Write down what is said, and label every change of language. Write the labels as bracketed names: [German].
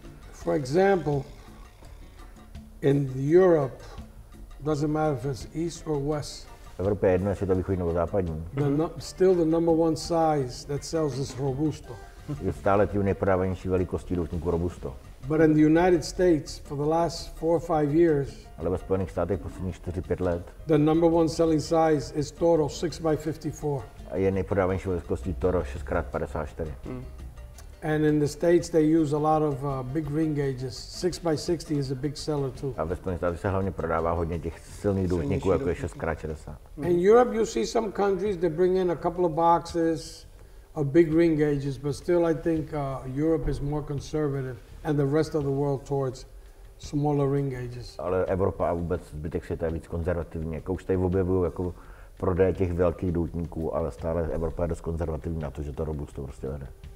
[English] For example, in Europe, doesn't matter if it's east or west. [Czech] V Evropě je jedno, jestli to východní nebo západní. [English] Still the number one size that sells is Robusto. [Czech] Je stále tím nejprodávanější velikostí doutníku Robusto. [English] But in the United States, for the last 4 or 5 years, [Czech] ale ve Spojených státech posledních 4-5 let [English] the number one selling size is Toro 6x54. [Czech] a je nejprodávanější velikostí Toro 6x54. [English] And in the States, they use a lot of big ring gauges. 6x60 is a big seller too. [Czech] A ve Spojených státech se hlavně prodává hodně těch silných doutníků, jako je 6x60. [English] In Europe, you see some countries that bring in a couple of boxes of big ring gauges, but still I think Europe is more conservative and the rest of the world towards smaller ring gauges. [Czech] Ale Evropa a vůbec zbytek světa je víc konzervativní. Jako už tady objevují jako prodeje těch velkých doutníků, ale stále Evropa je dost konzervativní na to, že to Robusto prostě vede.